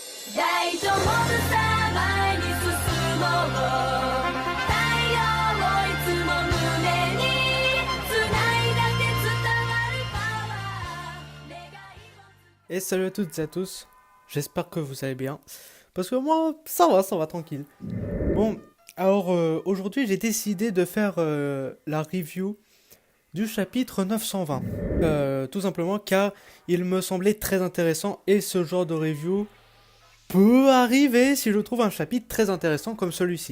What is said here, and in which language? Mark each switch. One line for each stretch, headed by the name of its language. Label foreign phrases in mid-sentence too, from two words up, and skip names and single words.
Japanese: 大丈夫さ前に進もう太陽をいつも胸に繋いだって伝わるパワー願いを
French: Et salut à toutes et à tous, j'espère que vous allez bien, parce que moi ça va tranquille. Bon, alors aujourd'hui j'ai décidé de faire la review du chapitre 920, tout simplement car il me semblait très intéressant et ce genre de review peut arriver si je trouve un chapitre très intéressant comme celui-ci.